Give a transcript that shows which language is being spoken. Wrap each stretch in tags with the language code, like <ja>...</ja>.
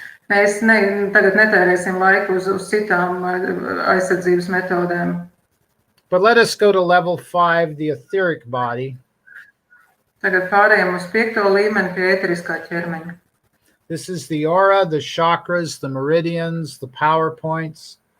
<lv>Mēs tagad netērēsim laiku uz citām aizsardzības metodēm.</lv> <en>But let us go to level 5, the etheric body.</en> <lv>Tagad pārējām uz 5. līmeni pie ēteriskā ķermeņa.</lv> <en>This is the aura, the chakras, the meridians, the power points.</en>